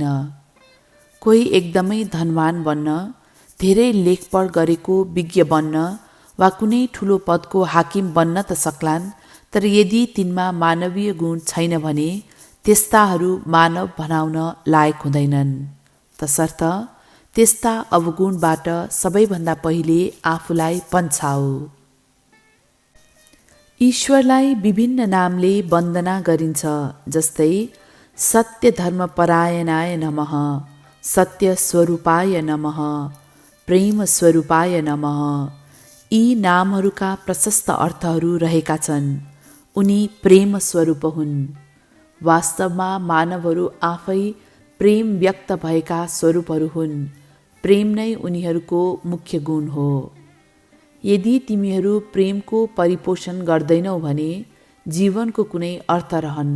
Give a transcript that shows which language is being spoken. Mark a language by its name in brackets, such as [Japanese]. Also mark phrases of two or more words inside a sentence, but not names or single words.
[Nepali] कोही एकदमै धनवान बन्न, धेरै लेखपढ गरेको विज्ञ बन्न वा कुनै ठुलो पदको हाकिम बन्न त सक्लान्, तर यदि तिनमा मानवीय गुण छैन भने त्यस्ताहरू मानव भनाउन लायक हुँदैनन्। तसर्थ त्यस्ता अवगुणबाट सबैभन्दा पहिले आफूलाई पन्छाऊ। ईश्वरलाई विभिन्न नामले वन्दना गरिन्छ, जस्तै [Sanskrit] सत्य धर्म परायणाय नमः, सत्य स्वरूपाय नमः, प्रेम स्वरूपाय नमः। [Nepali] यी नामहरूका प्रशस्त अर्थहरू रहेका छन्। उनी प्रेम स्वरूप हुन्। वास्तवमा मानवहरू आफै प्रेम व्यक्त भएका स्वरूपहरू हुन्। प्रेम नै उनीहरूको मुख्य गुण हो। यदि तिमीहरू प्रेमको परिपोषण गर्दैनौ भने जीवनको कुनै अर्थ रहन्न।